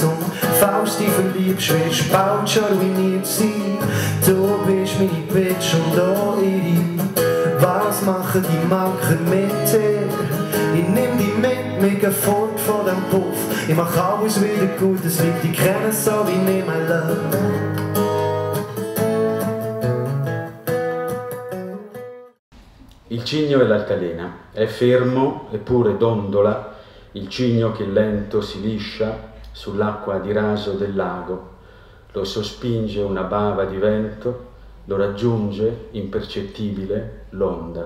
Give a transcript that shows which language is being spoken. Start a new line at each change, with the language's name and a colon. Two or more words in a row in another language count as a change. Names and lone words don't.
German: Und falls du dich verliebst, wirst bald schon ruiniert sein. Du bist meine Bitch und auch ihre. Was machen die Macker mit dir? Ich nehm dich mit, wir gehen fort von dem Puff. Ich mach alles wieder gut, es liegt die kennen so wie mir,
English: my love.
Italian: Il cigno e l'altalena. È fermo eppure dondola il cigno che lento si liscia sull'acqua di raso del lago. Lo sospinge una bava di vento, lo raggiunge impercettibile l'onda.